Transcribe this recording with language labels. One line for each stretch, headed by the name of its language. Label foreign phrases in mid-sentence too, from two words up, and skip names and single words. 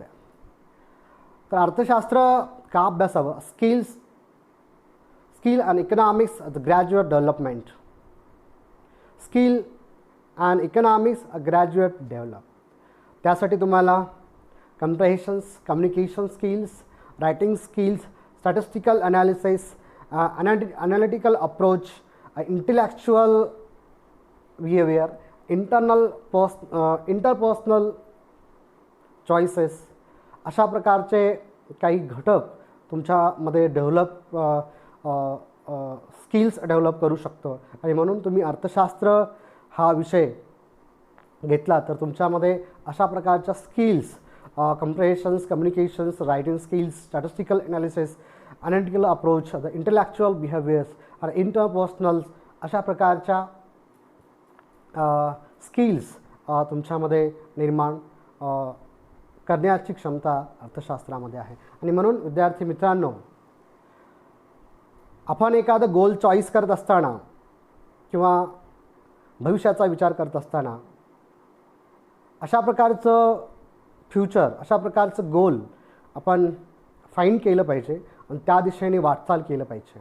Marathi: तर अर्थशास्त्र का अभ्यासावं,
English: skill and economics the graduate development, skill and economics graduate develop.
Marathi: त्यासाठी तुम्हाला
English: comprehensions, communication skills, writing skills, statistical analysis, analytical approach, intellectual behavior, interpersonal choices
Marathi: अशा प्रकारचे काही घटक तुमच्यामध्ये स्किल्स डेव्हलप करू शकतो. आणि म्हणून तुम्ही अर्थशास्त्र हा विषय घेतला तर तुमच्यामध्ये अशा प्रकारच्या
English: skills, comprehensions, communications, writing skills, statistical analysis, analytical approach, the intellectual behaviors or interpersonal
Marathi: अशा प्रकारच्या स्किल्स तुमच्यामध्ये निर्माण करण्याची क्षमता अर्थशास्त्रामध्ये आहे. आणि म्हणून विद्यार्थी मित्रांनो, आपण एखादं
English: goal choice
Marathi: करत असताना किंवा भविष्याचा विचार करत असताना अशा प्रकारचं फ्युचर, अशा प्रकारचं गोल आपण फाईंड केलं पाहिजे आणि त्या दिशेने वाटचाल केलं पाहिजे.